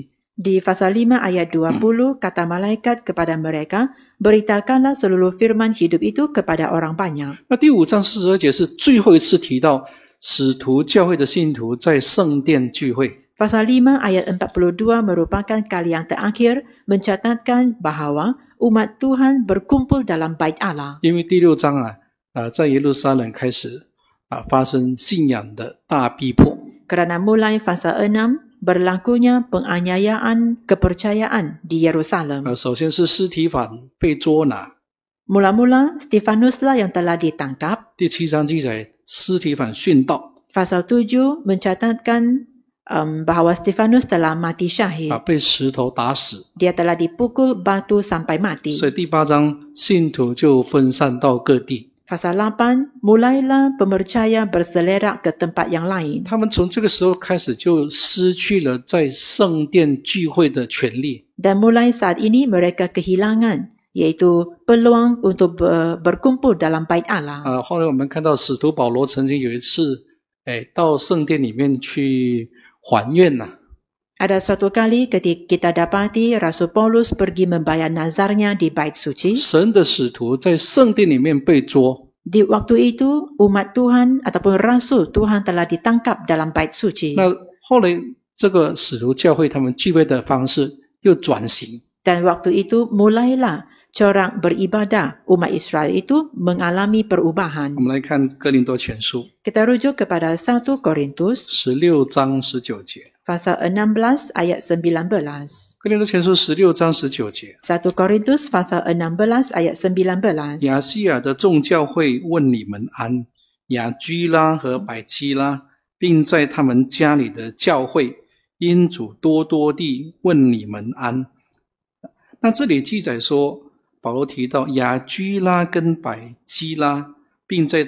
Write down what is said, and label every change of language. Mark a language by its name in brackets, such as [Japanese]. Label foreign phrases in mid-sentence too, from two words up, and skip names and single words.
[Malay] Di pasal 5 ayat 20 kata malaikat kepada mereka, beritakanlah seluruh firman hidup itu kepada orang banyak. [Chinese] 那第5章42节是最后一次提到使徒教会的信徒在圣殿聚会。 [Malay] Pasal 5 ayat 42 merupakan kali yang terakhir mencatatkan bahawa umat Tuhan berkumpul dalam bait Allah. [Chinese] 因为第6章在耶路撒冷开始发生信仰的大逼迫。 [Malay] Kerana mulai fasa 6 berlakunya penganiayaan kepercayaan di Yerusalem. [Chinese] 首先是司提反被捉拿。 [Malay] Mula-mula Stefanuslah yang telah ditangkap. [Chinese] 第7章记载司提反殉道。 [Malay] Pasal 7 mencatatkan bahawa Stefanus telah mati syahid. [Chinese] 被石头打死。 [Malay] Dia telah dipukul batu sampai mati. [Chinese] 所以第8章信徒就分散到各地。 [Malay] Pasal 8, mulailah pemercaya berselerak ke tempat yang lain. [Chinese] 他们从这个时候开始就失去了在圣殿聚会的权利。 [Malay] Dan mulai saat ini mereka kehilangan iaitu peluang untuk berkumpul dalam bait Allah. [Chinese] 后来我们看到使徒保罗曾经有一次到圣殿里面去还愿了。 [Malay] Ada suatu kali ketika kita dapati Rasul Paulus pergi membayar nazarnya di bait suci. [Chinese] 神的使徒在圣殿里面被捉。 [Malay] Di waktu itu umat Tuhan ataupun Rasul Tuhan telah ditangkap dalam bait suci. [Chinese] 那后来这个使徒教会他们聚会的方式又转型。 [Malay] Dan waktu itu mulailah corak beribadah umat Israel itu mengalami perubahan. [Chinese] 我们来看哥林多前书 [Malay] Kita rujuk kepada 1 Korintus [Chinese] 16 章19节。 [Malay] pasal 16 ayat 19. [Chinese] 哥林多前书16章19节。 [Malay] 1 Korintus pasal 16 ayat 19. [Chinese] 亚细亚的众教会问你们安，雅居拉和百基拉，并在他们家里的教会，因主多多地问你们安。那这里记载说，保罗提到雅居拉跟百基拉，并